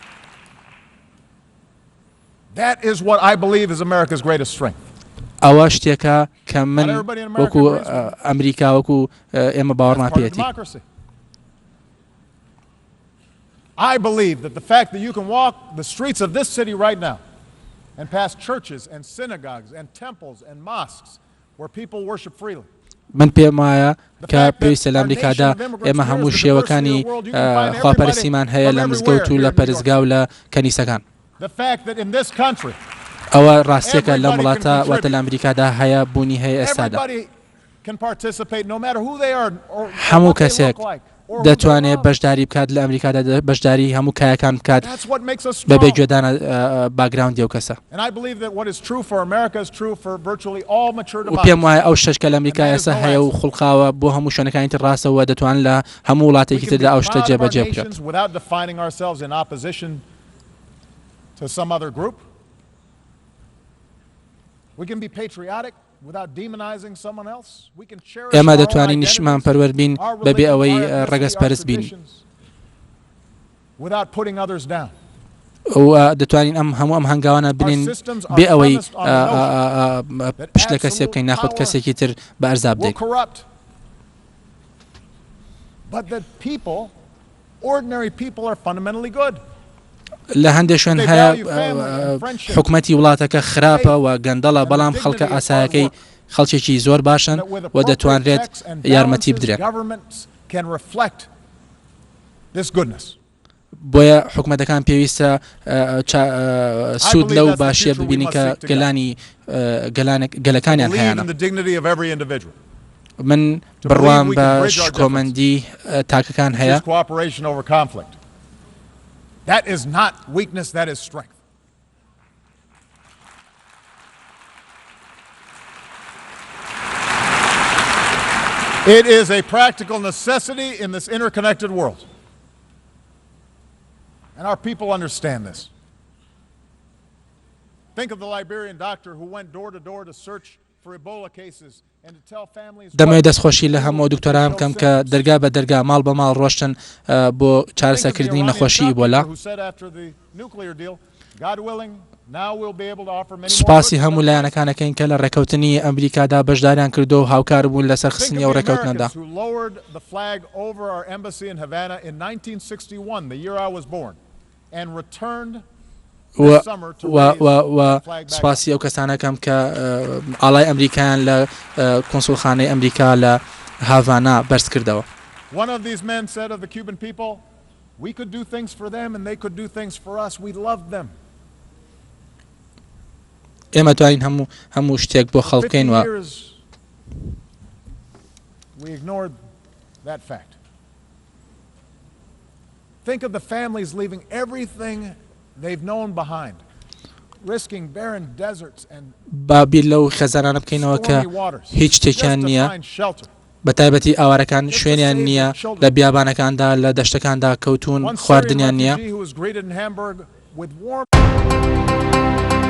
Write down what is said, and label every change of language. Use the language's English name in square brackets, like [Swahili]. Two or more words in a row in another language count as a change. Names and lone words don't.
[English] That is what I believe is America's greatest strength. [Central Kurdish] ئەوە شتێکە کە من وەکو ئەمریکا وەکو ئێمە باوەڕمان پێێتی. [English] I believe that the fact that you can walk the streets of this city right now and pass churches and synagogues and temples and mosques where people worship freely. [Central Kurdish] من پێم وایە کە پێویستە لە ئەمریکادا ئێمە هەموو شێوەکانی خواپەرستیمان هەیە لە مزگەوت و لە پەرستگا و لە کەنیسەکان. ئەوە ڕاستیەکە لە وڵاتە واتە لە ئەمریکادا هەیە بوونی هەیە ئێستادا. هەموو کەسێک دەتوانێت بەشداری بکات لە ئەمریکادا، بەشداری هەموو کایەکان بکات بەبێ گوێدانە باگراوندی ئەو کەسە. و پێم وایە ئەو شەش کە لە ئەمریکا ئێستا هەیە و خوڵقاوە بۆ هەموو شوێنەکانی تر ڕاستەوە دەتوان لە هەموو وڵاتێکی تردا ئەو شتە جێبەجێ بکات. [English] To some other group. We can be patriotic without demonizing someone else. We can cherish [Central Kurdish] ئێمە دەتوانین نیشمان پەروەر بین بەبێ ئەوەی ڕەگەز پەرست بین. [English] Without putting others down. [Central Kurdish] و دەتوانین هەموو ئەم هەنگاوانە بنین بێ ئەوەی پشت لە کەسێ بکەین ناخۆت کەسێکی تر بە ئەرزاب بدەین. [English] But that people, ordinary people, are fundamentally good. [Central Kurdish] لە هەندێک شوێن هەیە حکومەتی وڵاتەکە خراپە و گەندەڵە، بەڵام خەڵکە ئاسایەکەی خەڵکێکی زۆر باشن و دەتوانرێت یارمەتی بدرێت. بۆیە حکومەتەکان پێویستە سوود لەو باشیە ببینی کە گەلەکانیان هەیەە. من بڕوام بە شکۆمەندی تاکەکان هەیە. [English] That is not weakness, that is strength. It is a practical necessity in this interconnected world. And our people understand this. Think of the Liberian doctor who went door to door to search for Ebola cases. [Central Kurdish] دەمەوێت دەستخۆشی لە هەموو دکتۆران بکەم کە دەرگا بە دەرگا ماڵ بە ماڵ ڕۆشتن بۆ چارەسەرکردنی نەخۆشی ئیبۆلا. سوپاسی هەموو لایەنەکانەکەین کە لە ڕێکەوتنی ئەمریکادا بەشداریان کردو و هاوکار بوون لەسەر خستنی ئەو ڕێکەوتنەدا. و سپاسی ئەو کەسانەکەم کە ئاڵای ئەمریکایان لە کۆنسوڵخانەی ئەمریکا لە هاڤانا بەرز کردەوە. [English] One of these men said of the Cuban people, we could do things for them and they could do things for us. We loved them. [Central Kurdish] ئێمە توانین هەموو شتێک بۆ خەڵکەین و [English] we ignored that fact. Think of the families leaving everything they've known behind, risking barren deserts and [Central Kurdish] بابیر لەو خێزانانە بکەینەوە کە هیچ شتێکیان نییە، بە تایبەتی ئاوارەکان شوێنیان نییە، لە بیابانەکاندا لە دەشتەکاندا کەوتون، خواردنیان نییە.